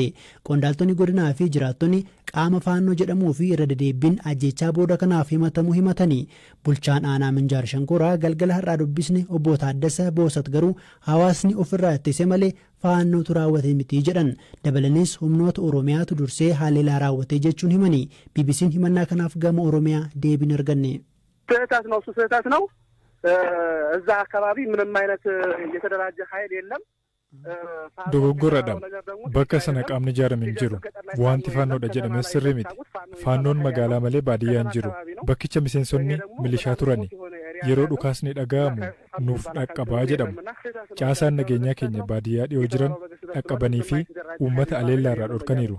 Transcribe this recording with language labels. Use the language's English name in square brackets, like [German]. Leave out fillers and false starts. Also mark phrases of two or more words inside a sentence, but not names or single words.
[Oromo] Qondaaltonni godinaa fi jiraattonni qaama faannoo jedhamuu fi irra deddeebiin ajjechaa booda kanaaf himatamuu himatanii. Bulchaan aanaa Minjaar Shankoraa galgala har'aa dubbisne obbo Taaddasa Boosat garuu hawaasni ofirraa ittise malee faannootu raawwate miti jedhan. Dabalanis humnoota Oromiyaatu dursee haleellaa raawwate jechuun himanii. BBC'n himannaa kanaaf gama Oromiyaa deebiin arganne. [Amharic] ስህተት ነው እዛ አካባቢ ምንም አይነት የተደራጀ ኃይል የለም። [Oromo] Dogoggoradha. Bakka sana qaamni ijaarame hin jiru. Wanti faannoodha jedhame sirrii miti. Faannoon magaalaa malee baadiyyaa hin jiru. Bakkicha miseensonni milishaa turani. Yeroo dhukaasni dhaga'amu nuuf dhaqqabaa jedhamu. Caasaan nageenyaa keenya baadiyyaa dhiyoo jiran dhaqqabanii fi uummata aleellaa irraa dhorkaniiru.